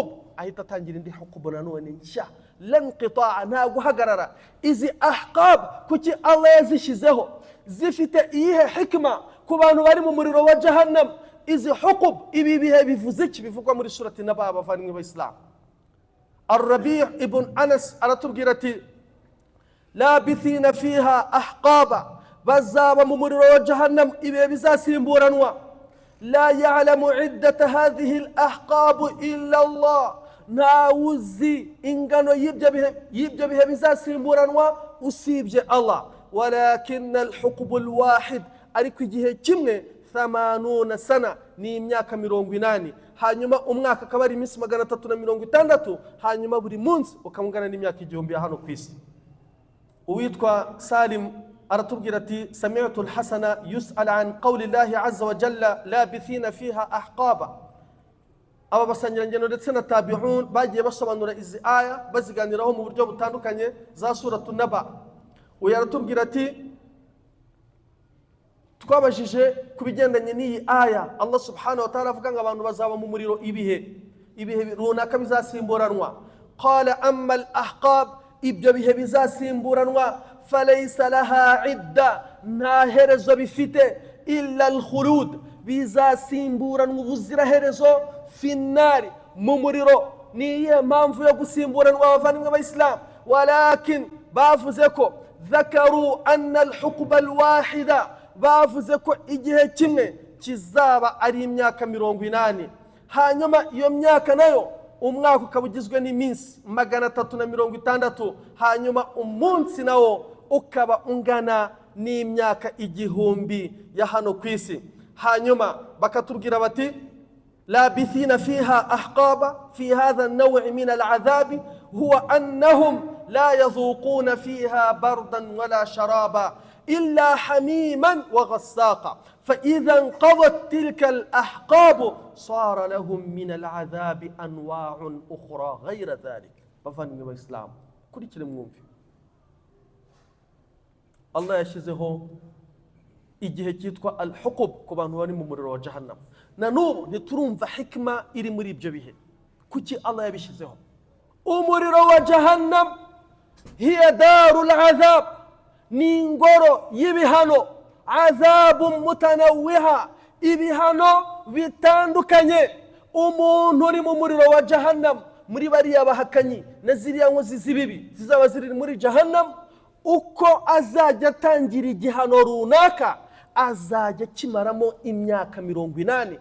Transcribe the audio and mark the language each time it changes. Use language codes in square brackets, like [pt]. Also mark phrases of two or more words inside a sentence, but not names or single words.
[rw] ahita atangira indi huqub nanone nshya, [ar] لا انقطاع, [rw] nta guhagarara. izi ahqab kuki Allah yazishizeho? zifite iyihe hikma ku bantu bari mu muriro wa jahannam? izi huqub, ibi bihe bivuze iki? bivugwa muri surati Naba, abavandimwe b'Islam. Ar-Rabi' ibn Anas aratubwira ati [ar] لابثين فيها أحقابا, [rw] bazaba mu muriro wa jahannam ibihe bizasimburanwa. [ar] لا يعلم عدة هذه الأحقاب إلا الله, [rw] ntawuzi ingano y'ibyo bihe bizasimburanwa usibye Allah. [ar] ولكن الحقب الواحد, [rw] ariko igihe kimwe 80 sana ni imyaka 80, hanyuma umwaka akaba ari iminsi 360, hanyuma buri munsi ukamugana n'imyaka 1000 ya hano ku isi. Uwitwa Salim aratubwira ati [ar] سمعت الحسن يسأل عن قول الله عز وجل لابثين فيها أحقابا. [rw] Aba basangirangendo ndetse na tabi'un bagiye basobanura izi aya baziganiraho mu buryo butandukanye za suratul Naba. Uyu aratubwira ati twabajije kubigendanye n'iyi aya, [ar] الله سبحانه وتعالى [rw] avuga ngo abantu bazaba mu muriro ibihe runaka bizasimburanwa. [ar] قال أما الأحقاب, [rw] ibyo bihe bizasimburanwa [ar] فليس لها عدة, [rw] nta herezo bifite, [ar] إلا الخلود, [rw] bizasimburanwa ubuziraherezo [ar] في النار, [rw] mu muriro. Niye mpamvu yo gusimburanwa abavandimwe b'Islam? Walakin bavuze ko [ar] ذكروا أن الحقبة الواحدة, [rw] bavuze ko igihe kimwe kizaba ari imyaka 80, hanyuma iyo myaka nayo umwaka ukaba ugizwe n'iminsi 360, hanyuma umunsi nawo ukaba ungana n'imyaka 1000 ya hano ku isi. Hanyuma bakatubwira bati [ar] لابثين فيها أحقابا في هذا النوع من العذاب هو أنهم لا يذوقون فيها بردا ولا شرابا إلا حميما وغساقا فإذا انقضت تلك الأحقاب صار لهم من العذاب أنواع أخرى غير ذلك. بفهم الإسلام كل كلمة ممكن الله يشزه [rw] igihe cyitwa al-huqub ku bantu bari mu muriro wa jahannam. Na n'ubu ntiturumva hikma iri muri ibyo bihe, kuki Allah yabishizeho. Umuriro wa jahannam [ar] هي دار العذاب, [rw] ni ingoro y'ibihano, [ar] عذاب متنوعة, [rw] ibihano bitandukanye. Umuntu uri mu muriro wa jahannam, muri bariya bahakanyi na ziriya nkozi z'ibibi zizaba ziri muri jahannam, uko azajya atangira igihano runaka azajya kimaramo imyaka 80.